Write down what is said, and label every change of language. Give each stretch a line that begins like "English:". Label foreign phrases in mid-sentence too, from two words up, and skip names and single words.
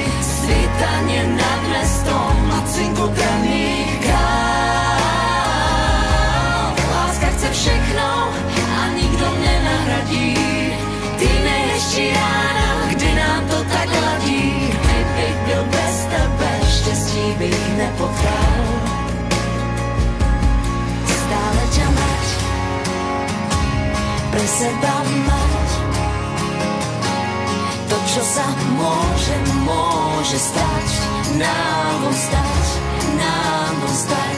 Slovak: Svítanie nad mestom a cinkot raných káv.
Czech: Láska chce všechno a nikto nenahradí, ty nejhezčí rána, kdy nám to tak ladí. Kdybych byl bez tebe, štěstí bych nepotkal.
Slovak: Stále ťa mať, pre seba mať. To, čo sa môže stať, nám stať.